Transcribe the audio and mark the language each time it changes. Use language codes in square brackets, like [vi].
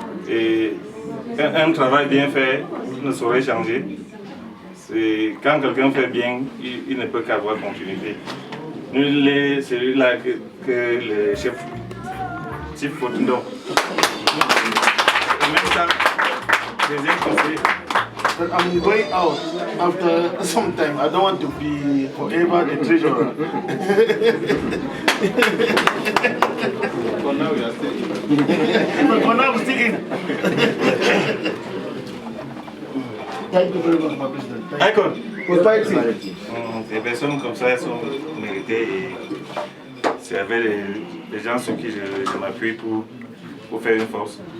[fr] Et un travail bien fait ne saurait changer. Quand quelqu'un fait bien, il ne peut qu'avoir continuité. Il est celui-là que le chef Fotundo. En même temps, deuxième conseiller. [en] I'm going out after some time. I don't want to be forever the treasurer. For now, we are still in. But for now, we're still in. Thank you very much, my president. Icon. Prosperity. [fr] Des personnes comme ça sont méritées et c'est avec les gens sur qui je m'appuie pour faire une force.